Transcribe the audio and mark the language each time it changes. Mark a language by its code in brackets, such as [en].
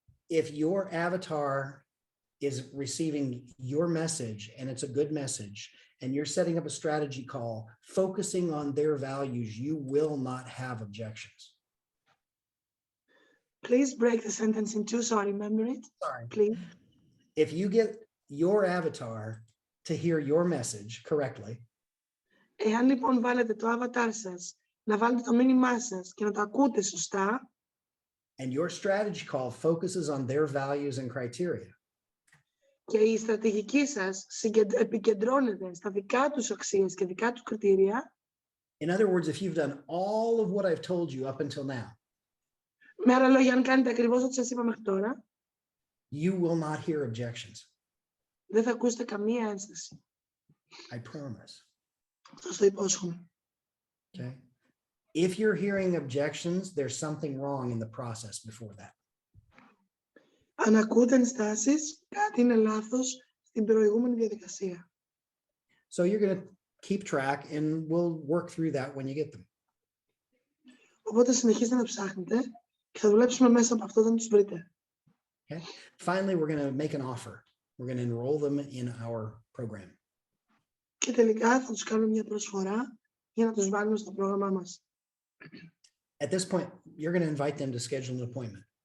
[en] If your avatar is receiving your message and it's a good message, and you're setting up a strategy call focusing on their values, you will not have objections. Please break the sentence in two so I remember it. Sorry. Please. If you get your avatar to hear your message correctly, [el] Εάν λοιπόν βάλετε το avatar σας, να βάλετε το μήνυμά σας και να το ακούτε σωστά, [en] and your strategy call focuses on their values and criteria, [el] και η στρατηγική σας επικεντρώνεται στα δικά τους αξίες και δικά τους κριτήρια, [en] in other words, if you've done all of what I've told you up until now, [el] με άλλα λόγια, αν κάνετε ακριβώς ό,τι σας είπα μέχρι τώρα, [en] you will not hear objections. [el] δεν θα ακούσετε καμία ένσταση. [en] I promise. [el] Σας το υπόσχομαι. [en] Okay. If you're hearing objections, there's something wrong in the process before that. [el] Αν ακούτε ενστάσεις, κάτι είναι λάθος στην προηγούμενη διαδικασία. [en] So you're going to keep track and we'll work through that when you get them. [el] Οπότε συνεχίστε να ψάχνετε και θα δουλέψουμε μέσα από αυτό όταν τους βρείτε. [en] Okay. Finally, we're going to make an offer. We're going to enroll them in our program. [el] Και τελικά θα τους κάνουμε μια προσφορά για να τους βάλουμε στο πρόγραμμά μας. [en] At this point, you're going to invite them to schedule an appointment.